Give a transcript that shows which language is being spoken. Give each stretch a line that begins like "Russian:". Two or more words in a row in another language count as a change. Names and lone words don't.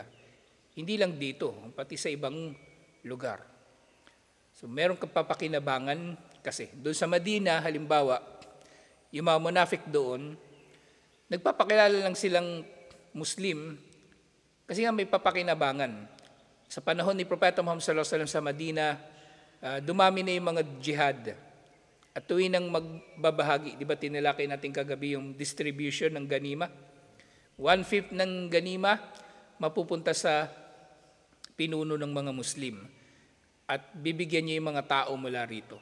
Filipino: Hindi lang dito, pati sa ibang lugar. So meron kapapakinabangan kasi. Doon sa Madina, halimbawa, yung mga munafik doon, nagpapakilala lang silang Muslim kasi nga may papakinabangan. Sa panahon ni Propeta Muhammad
Arabic: صلى الله عليه وسلم
Filipino: sa Madina, dumami na yung mga jihad. At tuwing nang magbabahagi, di ba tinalakay natin kagabi yung distribution ng ganima? 1/5 ng ganima mapupunta sa pinuno ng mga Muslim. At bibigyan niya yung mga tao mula rito.